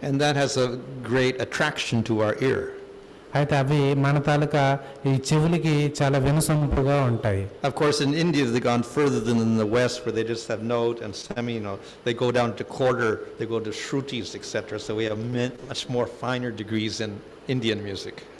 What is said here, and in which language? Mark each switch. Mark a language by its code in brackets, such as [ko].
[en] And that has a great attraction to our ear. [te] అయితే అవి మన తాలూకా ఈ చెవులకి చాలా వినసొంపుగా ఉంటాయి. [en] Of course, in India, they've gone further than in the West, where they just have note and semi-note. They go down to quarter, they go to shrutis, etc. So we have much more finer degrees in Indian music.